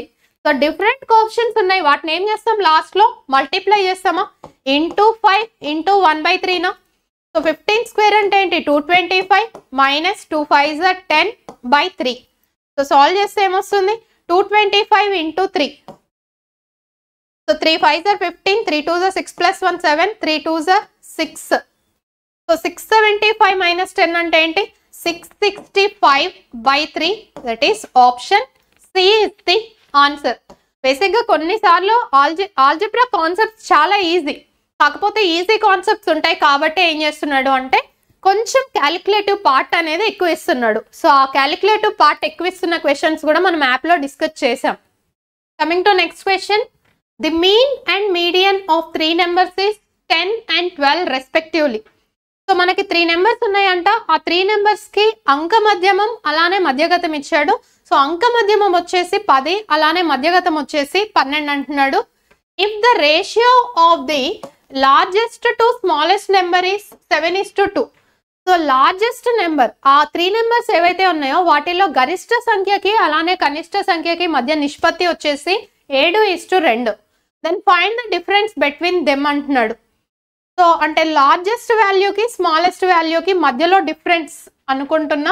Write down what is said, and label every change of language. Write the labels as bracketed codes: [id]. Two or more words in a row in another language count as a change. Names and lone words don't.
[te] సో [en] different coefficients [te] ఉన్నాయి, వాటిని ఏం చేస్తాం లాస్ట్ లో మల్టిప్లై చేస్తామా ఇంటూ 5 ఇంటూ 1/3నా. సో 15 స్క్వేర్ అంటే ఏంటి 225 మైనస్ 2 5s 10/3. సో సాల్వ్ చేస్తే ఏమొస్తుంది 225 ఇంటూ 3. [en] సో 3 5s 15, 3 2s 6 plus 1 7, 3 2s 6. [te] సో 675 మైనస్ 10 అంటే ఏంటి 665/3. [en] that is option C is the answer. [te] బేసిక్ గా కొన్నిసార్లు [en] algebra concepts [te] చాలా ఈజీ, కాకపోతే [en] easy concepts [te] ఉంటాయి కాబట్టి ఏం చేస్తున్నాడు అంటే కొంచెం [en] calculative part [te] అనేది ఎక్కువ ఇస్తున్నాడు. సో ఆ [en] calculative part [te] ఎక్కువ ఇస్తున్న క్వశ్చన్స్ కూడా మనం యాప్లో డిస్కస్ చేసాం. [en] coming to next question, the mean and median of 3 numbers is 10 and 12 respectively. [te] సో మనకి 3 నెంబర్స్ ఉన్నాయంట. ఆ 3 నెంబర్స్కి అంక మధ్యమం అలానే మధ్యగతం ఇచ్చాడు. సో అంక మధ్యమం వచ్చేసి 10, అలానే మధ్యగతం వచ్చేసి 12 అంటున్నాడు. [en] if the ratio of the largest to smallest number is 7:2. so largest number, [te] ఆ 3 నెంబర్స్ ఏవైతే ఉన్నాయో వాటిలో గరిష్ట సంఖ్యకి అలానే కనిష్ట సంఖ్యకి మధ్య నిష్పత్తి వచ్చేసి 7:2. [en] then find the difference between them [te] అంటున్నాడు. సో అంటే లార్జెస్ట్ వాల్యూకి స్మాలెస్ట్ వాల్యూకి మధ్యలో డిఫరెన్స్ అనుకుంటున్నా.